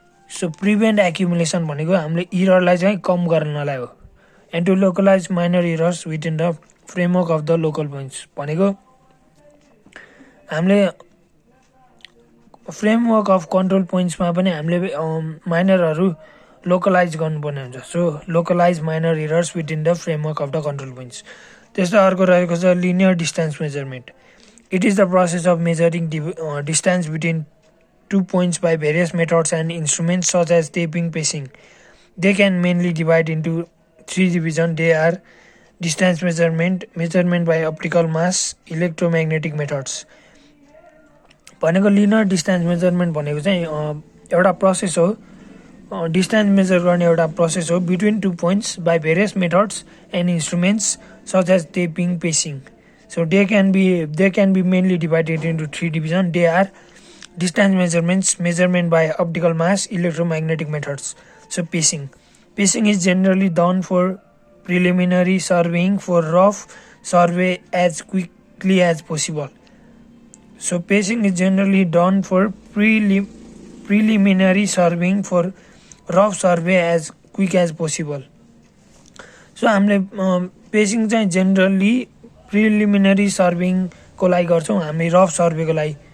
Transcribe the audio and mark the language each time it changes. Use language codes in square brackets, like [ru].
[en] so prevent accumulation [ne] भनेको हामीले इररलाई चाहिँ कम गर्नलाई हो. [en] and to localise minor errors within the framework of the local points [ne] भनेको हामीले फ्रेमवर्क अफ कन्ट्रोल पोइन्ट्समा पनि हामीले माइनरहरू लोकलाइज गर्नुपर्ने हुन्छ. [en] So localise minor errors within the framework of the control points. [ne] त्यस्तै अर्को रहेको छ linear distance measurement. [en] It is the process of measuring distance between 2 points by various methods and instruments such as taping, pacing. They can mainly divide into 3 divisions. They are distance measurement by optical mass, electromagnetic methods. [ne] भनेको linear distance measurement भनेको चाहिँ एउटा process हो, distance major गर्ने एउटा process हो [en] Between 2 points by various methods and instruments such as taping, pacing. So they can be mainly divided into 3 divisions. They are distance measurement by optical mass, electromagnetic methods. So pacing is generally done for preliminary surveying for rough survey as quickly as possible. So pacing is generally done for preliminary surveying for rough survey as quick as possible. [ne] So हामीले pacing चाहिँ generally preliminary surveying को लागि गर्छौँ, हामी rough सर्वेको लागि